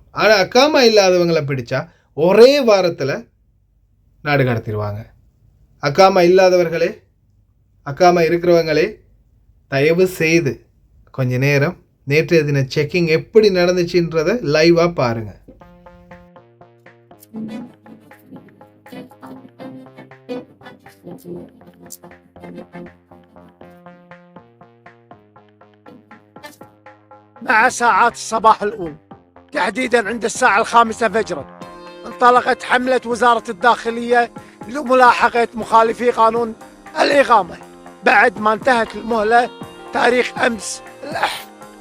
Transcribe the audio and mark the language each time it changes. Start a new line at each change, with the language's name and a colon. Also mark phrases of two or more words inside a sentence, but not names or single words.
Tamil: ஆனால் அக்காமா இல்லாதவங்களை பிடிச்சா ஒரே வாரத்தில் நாடு கடத்திடுவாங்க. அக்காமா இல்லாதவர்களே, அக்காமா இருக்கிறவங்களே தயவு செய்து கொஞ்ச நேரம் நேற்றைய தின செக்கிங் எப்படி நடந்துச்சுன்றதை லைவாக பாருங்கள்.
Arabic: مع ساعات الصباح الأولى تحديدا عند الساعة 5 فجرا انطلقت حملة وزارة الداخلية لملاحقة مخالفي قانون الإقامة بعد ما انتهت المهلة تاريخ أمس الأحد.